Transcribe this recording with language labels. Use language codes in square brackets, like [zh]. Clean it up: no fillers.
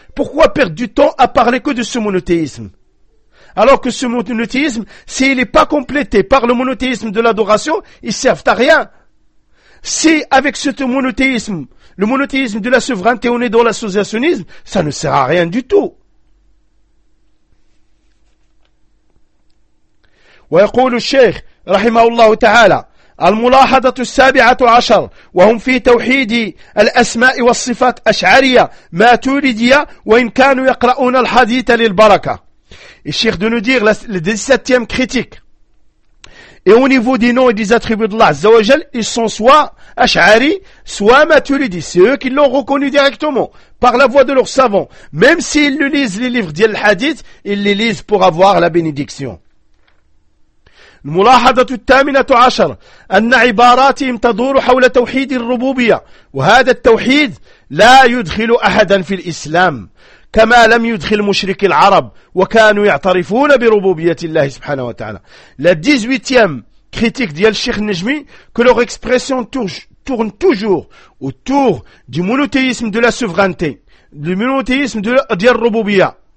[fr] Pourquoi perdre du temps à parler que de ce monothéisme? Alors que ce monothéisme, s'il n'est pas complété par le monothéisme de l'adoration, il ne sert à rien. Si avec ce monothéisme, le monothéisme de la souveraineté, on est dans l'associationnisme, ça ne sert à rien du tout. [ar] ويقول الشيخ رحمه الله تعالى الملاحظة السابعة عشر وهم في توحيد الأسماء والصفات أشعرية ما تولدية وإن كانوا يقرؤون الحديث للبركة. الشيخ [fr] دو نو دير la 17e critique. Et au niveau des noms et des attributs d'Allah Azza wa Jal, ils sont soit Ash'ari, soit Maturidi. C'est eux qui l'ont reconnu directement, par la voix de leurs savants. Même s'ils le lisent les livres d'Al Hadith, ils les lisent pour avoir la bénédiction. [ar] الملاحظة الثامنة عشر أن عباراتهم تدور حول توحيد الربوبية وهذا التوحيد لا يدخل أحدا في الإسلام كما لم يدخل مشرك العرب وكانوا يعترفون بربوبية الله سبحانه وتعالى [fr] La 18e critique [ar] ديال الشيخ النجمي [fr] que leur expression tourne toujours autour du monothéisme [ar] de la souveraineté du monothéisme ديال الربوبية